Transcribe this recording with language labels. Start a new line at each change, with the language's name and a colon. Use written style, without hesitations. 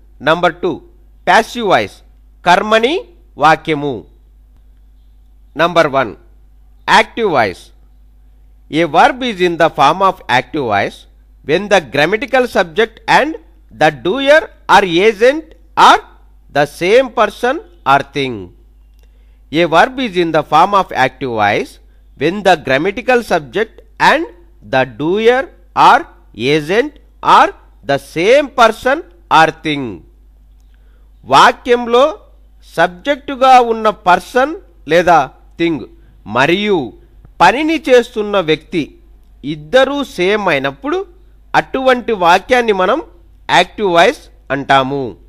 English: number 2 passive voice,
Telugu: కర్మనీ వాక్యము.
English: Number 1 active voice. A verb is in the form of active voice when the grammatical subject and the doer or agent are the same person or thing. A verb is in the form of active voice when the grammatical subject and the doer or agent are the same person or thing.
Telugu: వాక్యంలో సబ్జెక్టుగా ఉన్న person లేదా thing మరియు పనిని చేస్తున్న వ్యక్తి ఇద్దరూ same అయినప్పుడు అటువంటి వాక్యాన్ని మనం యాక్టివ్ వాయిస్ అంటాము.